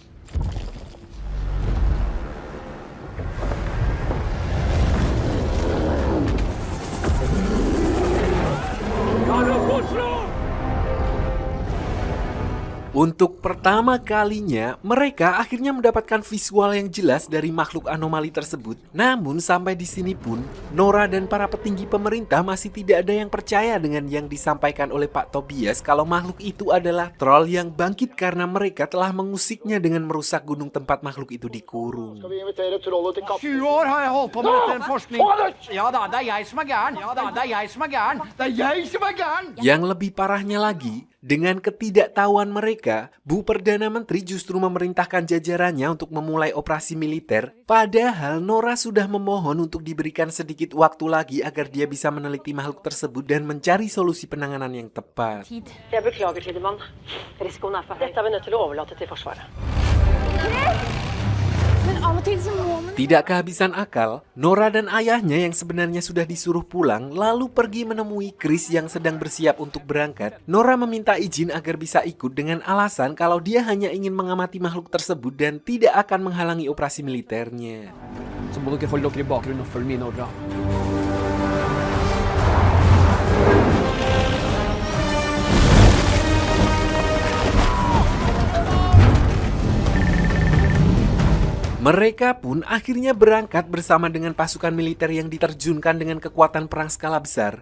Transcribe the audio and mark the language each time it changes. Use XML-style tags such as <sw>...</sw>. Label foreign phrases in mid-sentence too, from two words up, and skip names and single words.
<id>Untuk pertama kalinya, mereka akhirnya mendapatkan visual yang jelas dari makhluk anomali tersebut. Namun sampai di sini pun, Nora dan para petinggi pemerintah masih tidak ada yang percaya dengan yang disampaikan oleh Pak Tobias kalau makhluk itu adalah troll yang bangkit karena mereka telah mengusiknya dengan merusak gunung tempat makhluk itu dikurung.</id> <no>20 år har jeg holdt på med dette forskning. Ja da, det er jeg som er gæren. Ja da, det er jeg som er gæren. Det er jeg som er gæren.</no> <id>Yang lebih parahnya lagi, dengan ketidaktahuan mereka, Bu Perdana Menteri justru memerintahkan jajarannya untuk memulai operasi militer. Padahal Nora sudah memohon untuk diberikan sedikit waktu lagi agar dia bisa meneliti makhluk tersebut dan mencari solusi penanganan yang tepat.</id> <no>Jeg beklager, Tidemann. Risikoen er for høy. Dette er vi nødt til å overlate til Forsvaret.</no> <id>Tidak kehabisan akal, Nora dan ayahnya yang sebenarnya sudah disuruh pulang lalu pergi menemui Chris yang sedang bersiap untuk berangkat. Nora meminta izin agar bisa ikut dengan alasan kalau dia hanya ingin mengamati makhluk tersebut dan tidak akan menghalangi operasi militernya.</id> <no>Så må dere holde dere i bakgrunnen og følge mine ordre.</no> <id>Mereka pun akhirnya berangkat bersama dengan pasukan militer yang diterjunkan dengan kekuatan perang skala besar.</id>